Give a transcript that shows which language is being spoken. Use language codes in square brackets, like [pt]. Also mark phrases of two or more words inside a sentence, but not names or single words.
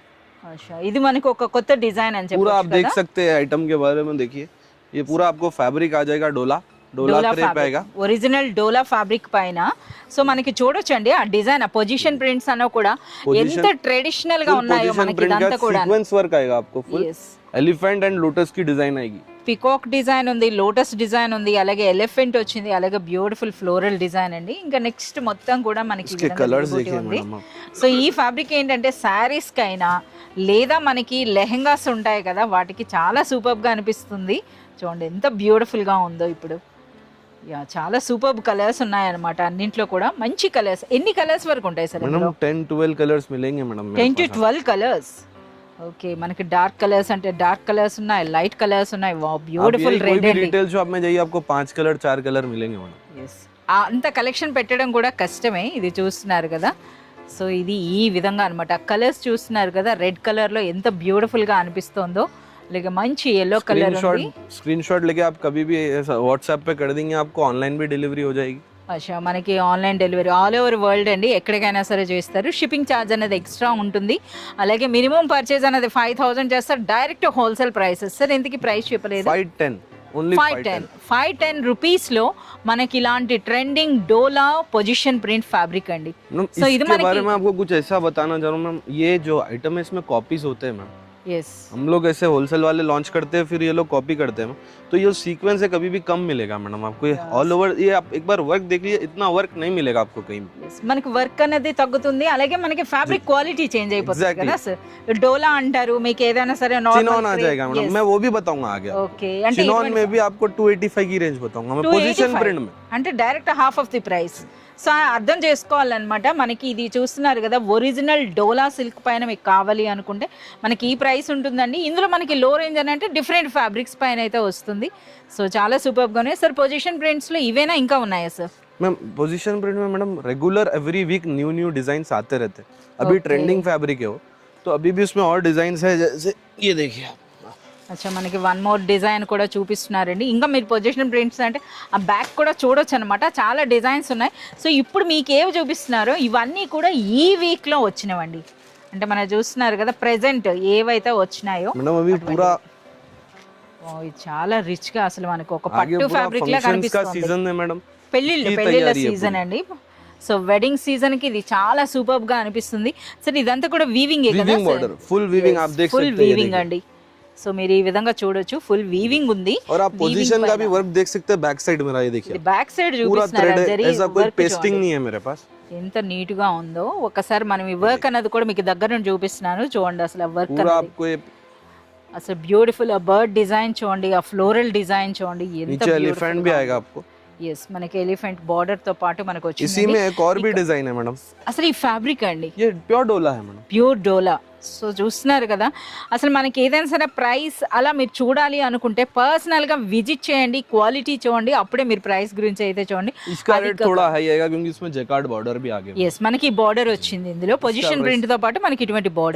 [te] अच्छा ఇది మనకి ఒక కొత్త డిజైన్ అని చెప్పొచ్చు. [hi] पूरा आप देख सकते हैं आइटम के बारे में. देखिए ये पूरा आपको फैब्रिक आ जाएगा डोला क्रेप आएगा. [te] ఒరిజినల్ డోలా ఫ్యాబ్రిక్ పైన. సో మనకి చూడొచ్చండి ఆ డిజైన్ ఆ [en] position prints [te] అన్న కూడా ఎంత ట్రెడిషనల్ గా ఉన్నాయో మనకి ఇదంతా కూడా. [en] sequence work [hi] आएगा आपको फुल. [en] elephant and lotus [hi] की डिजाइन आएगी. [en] peacock design [te] ఉంది, [en] lotus design [te] ఉంది, అలాగే ఎలిఫెంట్ వచ్చింది, అలాగే [en] beautiful floral design [te] అండి. ఇంకా నెక్స్ట్ మొత్తం కూడా మనకి ఉంది. సో ఈ ఫ్యాబ్రిక్ ఏంటంటే శారీస్ కైనా లేదా మనకి లెహెంగాస్ ఉంటాయి కదా వాటికి చాలా సూపర్గా అనిపిస్తుంది. చూడండి ఎంత బ్యూటిఫుల్ గా ఉందో ఇప్పుడు. యా చాలా [en] super colours [te] ఉన్నాయన్నమాట అన్నింట్లో కూడా మంచి కలర్స్. ఎన్ని కలర్స్ వరకు ఉంటాయి సార్? [hi] 10-12 कलर्स मिलेंगे मैडम. [te] 10-12 కలర్స్. ఓకే మనకి [en] dark colours [te] అంటే [en] dark colours [te] ఉన్నాయి, [en] light colours [te] ఉన్నాయి. వావ్ [en] beautiful red [te] అండి. [hi] रिटेल शॉप में जाइए आपको 5 कलर 4 कलर मिलेंगे मैडम. [te] yes అంత కలెక్షన్ పెట్టడం కూడా కష్టమే. ఇది చూస్తున్నారు కదా. సో ఇది ఈ విధంగా అన్నమాట. కలర్స్ చూస్తున్నారు కదా [en] red colour [te] లో ఎంత బ్యూటిఫుల్ గా అనిపిస్తుందో. అలాగే మంచి येलो కలర్ ఉంది. [hi] स्क्रीनशॉट लेके आप कभी भी व्हाट्सएप पे कर देंगे, आपको ऑनलाइन भी डिलीवरी हो जाएगी. [te] అచ్చా మనకి [en] online delivery all over world [te] అండి, ఎక్కడికైనా సరే చేస్తారు. [en] shipping charge [te] అనేది ఎక్స్ట్రా ఉంటుంది. అలాగే [en] minimum purchase [te] అనేది 5000 చేస్తారు. [en] direct wholesale prices. [te] సార్ ఇంతకీ ప్రైస్ చెప్పలేదు? 510 రూపీస్లో మనకి ఇలాంటి [en] trending dola position print fabric [te] అండి. సో ఇది [hi] बारे में आपको कुछ ऐसा बताना चाहूँ मैम. ये जो आइटम है इसमें कॉपीज होते हैं मैम. यस हम लोग ऐसे होलसेल वाले लॉन्च करते हैं, फिर ये लोग कॉपी करते हैं. तो ये सीक्वेंस है कभी भी कम मिलेगा मैडम आपको. ये [en] all over [hi] ये आप एक बार वर्क देख लीजिए, इतना वर्क नहीं मिलेगा आपको कहीं. [te] మనకి వర్క్ అనేది తగ్గుతుంది. అలాగే మనకి [en] fabric quality change [te] అయిపోతుంది కదా సార్. డోలా అంటారు, మీకు ఏదైనా సరే [hi] चिनॉन आ जाएगा मैडम. मैं वो भी बताऊंगा आगे. [te] ఓకే అంటే [hi] चिनॉन में भी आपको 285 की रेंज बताऊंगा मैं. पोजीशन प्रिंट में [te] అంటే [en] direct half of the price. [te] సో అర్థం చేసుకోవాలన్నమాట. మనకి ఇది చూస్తున్నారు కదా, [en] original dola silk [te] పైన మీకు కావాలి అనుకుంటే మనకి ఈ ప్రైస్ ఉంటుందండి. ఇందులో మనకి [en] low range [te] అని అంటే [en] different fabrics [te] పైన అయితే వస్తుంది. సో చాలా సూపర్గా ఉన్నాయి సార్. పొజిషన్ ప్రింట్స్లో ఇవేనా ఇంకా ఉన్నాయా సార్? [hi] मैम पोजीशन प्रिंट में मैडम [en] regular every week new new designs [hi] आते रहते हैं. अभी [en] trending fabric [hi] है वो, तो अभी भी उसमें और डिजाइन्स है, जैसे ये देखिए आप. [te] అచ్చా మనకి [en] one more design [te] కూడా చూపిస్తున్నారండి. ఇంకా మీరు [en] position prints [te] అంటే ఆ బ్యాక్ కూడా చూడొచ్చు అనమాట, చాలా డిజైన్స్ ఉన్నాయి. సో ఇప్పుడు మీకు ఏవి చూపిస్తున్నారో ఇవన్నీ కూడా ఈ వీక్లో వచ్చినవండి. అంటే మనం చూస్తున్నారు కదా ప్రెజెంట్ ఏవైతే వచ్చినాయో [hi] मैडम अभी पूरा [te] ఇది చాలా రిచ్గా అసలు మనకు ఒక పట్టు ఫ్యాబ్రిక్ లా [hi] का [te] కనిపిస్తుంది. [hi] सीजन है मैडम. [te] పెళ్ళిళ్ళ సీజన్ అండి. సో [en] wedding season [te] కి ఇది చాలా సూపర్ గా అనిపిస్తుంది. సరే ఇదంతా కూడా వీవింగ్ కదా, [en] weaving border full weaving [hi] आप देख [te] ఫుల్ [hi] सकते हैं. [te] వీవింగ్ అండి. సో మీరు ఈ విధంగా చూడొచ్చు, [en] full weaving [te] ఉంది. [hi] और आप पोजीशन का भी वर्क देख सकते हैं [en] back side [hi] मेरा, ये देखिए [en] back side [hi] पूरा [te] చూపిస్తున్నారు. [hi] थ्रेड है, ऐसा कोई पेस्टिंग नहीं है मेरे पास. [te] ఎంత నీట్ గా ఉందో ఒకసారి మనం ఈ వర్క్ అనేది కూడా మీకు దగ్గర నుండి చూపిస్తున్నాను. చూడండి అసలు ఆ వర్క్ [hi] पूरा आपको ये [te] అసలు బ్యూటిఫుల్. ఆ [en] bird design [te] చూడండి, ఆ [en] floral design [te] చూడండి ఎంత [hi] नीचे एलिफेंट भी आएगा आपको. [te] ఎస్ మనకి [en] elephant border [te] తో పాటు మనకు [hi] इसी [te] వచ్చింది. [hi] में एक और भी डिजाइन है मैडम. [te] అసలు ఈ ఫ్యాబ్రిక్ అండి [hi] ये प्योर डोला है मैडम. [te] ప్యూర్ డోలా. సో చూస్తున్నారు కదా, అసలు మనకి ఏదైనా సరే ప్రైస్ అలా మీరు చూడాలి అనుకుంటే పర్సనల్గా విజిట్ చేయండి, క్వాలిటీ చూడండి, అప్పుడే మీరు ప్రైస్ గురించి అయితే చూడండి. [hi] इसका रेट थोड़ा हाई आएगा क्योंकि इसमें जैकार्ड बॉर्डर भी आ गया. [te] ఎస్ మనకి బార్డర్ వచ్చింది ఇందులో, [en] position print [te] తో పాటు మనకి ఇటువంటి బార్డర్.